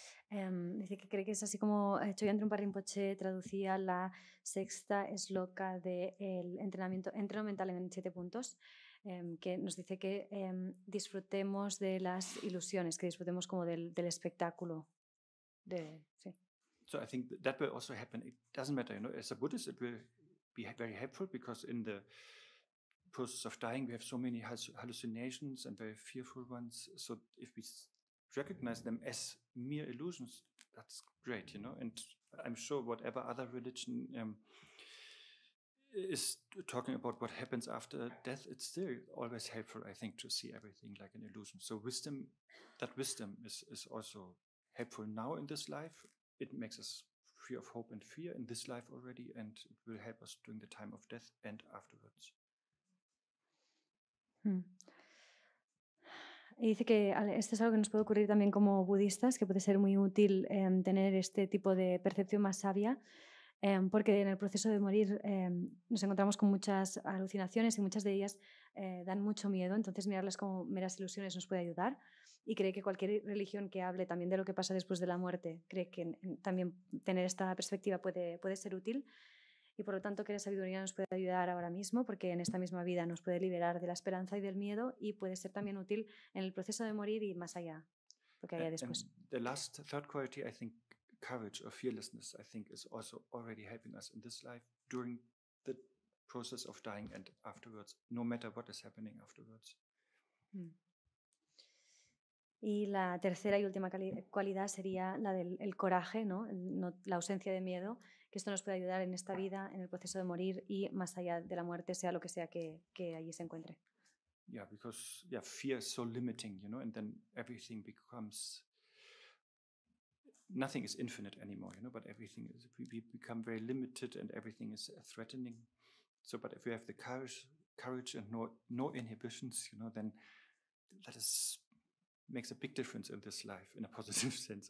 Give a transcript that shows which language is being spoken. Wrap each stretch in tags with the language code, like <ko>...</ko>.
<es>Dice que cree que es así como Chogyam Trungpa Rinpoche traducía la sexta esloka del entreno mental en 7 puntos, que nos dice que disfrutemos de las ilusiones, que disfrutemos como del espectáculo. Sí.</es> <en>So I think that will also happen. It doesn't matter, you know, as a Buddhist, it will be very helpful because in the process of dying, we have so many hallucinations and very fearful ones. So if we recognize them as mere illusions, that's great, you know. And I'm sure whatever other religion is talking about what happens after death, it's still always helpful, I think, to see everything like an illusion. So wisdom is also helpful now in this life. It makes us free of hope and fear in this life already, and it will help us during the time of death and afterwards.</en> <es>Y dice que esto es algo que nos puede ocurrir también como budistas, que puede ser muy útil tener este tipo de percepción más sabia, porque en el proceso de morir nos encontramos con muchas alucinaciones y muchas de ellas dan mucho miedo, entonces mirarlas como meras ilusiones nos puede ayudar. Y cree que cualquier religión que hable también de lo que pasa después de la muerte, cree que también tener esta perspectiva puede ser útil. Y por lo tanto que la sabiduría nos puede ayudar ahora mismo, porque en esta misma vida nos puede liberar de la esperanza y del miedo, y puede ser también útil en el proceso de morir y más allá, lo que haya después.</es> <en>And the last, third quality, I think, courage or fearlessness, I think, is also already helping us in this life during the process of dying and afterwards, no matter what is happening afterwards.</en> <es>Y la tercera y última cualidad sería la del coraje, ¿no? La ausencia de miedo, que esto nos puede ayudar en esta vida, en el proceso de morir y más allá de la muerte, sea lo que sea que allí se encuentre.</es> <en>Yeah, because fear is so limiting, you know, and then everything becomes, nothing is infinite anymore, you know, but everything is, we become very limited and everything is threatening. So, but if we have the courage and no inhibitions, you know, then that makes a big difference in this life in a positive sense.</en>